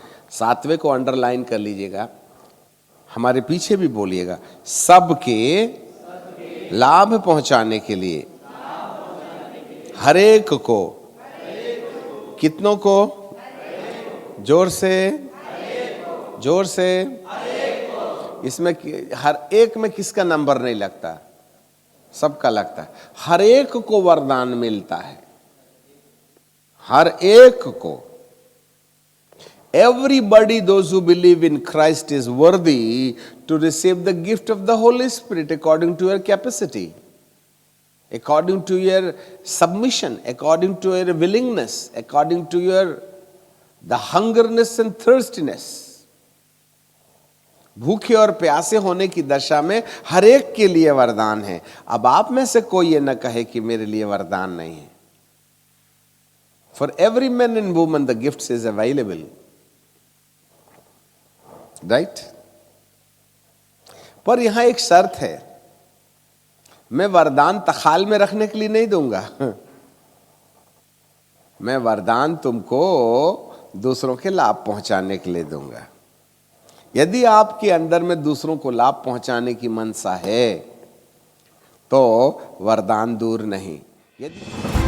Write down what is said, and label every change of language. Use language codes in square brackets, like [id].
[hi] 7वें को अंडरलाइन कर लीजिएगा, हमारे पीछे भी बोलिएगा, सबके लाभ पहुंचाने के लिए हर एक को। कितनों को? जोर से। इसमें हर एक में किसका नंबर नहीं लगता, सबका लगता है। हर एक को वरदान मिलता है, हर एक को। [en] Everybody, those who believe in Christ, is worthy to receive the gift of the Holy Spirit according to your capacity, according to your submission, according to your willingness, according to your the hungerness and thirstiness. [hi] भूखे और प्यासे होने की दशा में हर एक के लिए वरदान है। अब आप में से कोई ये न कहे कि मेरे लिए वरदान नहीं है। [en] For every man and woman the gifts is available. Right? [hi] पर यहां एक शर्त है, मैं वरदान तखाल में रखने के लिए नहीं दूंगा। मैं वरदान तुमको दूसरों के लाभ पहुंचाने के लिए दूंगा। यदि आपके अंदर में दूसरों को लाभ पहुंचाने की मनसा है तो वरदान दूर नहीं। यदि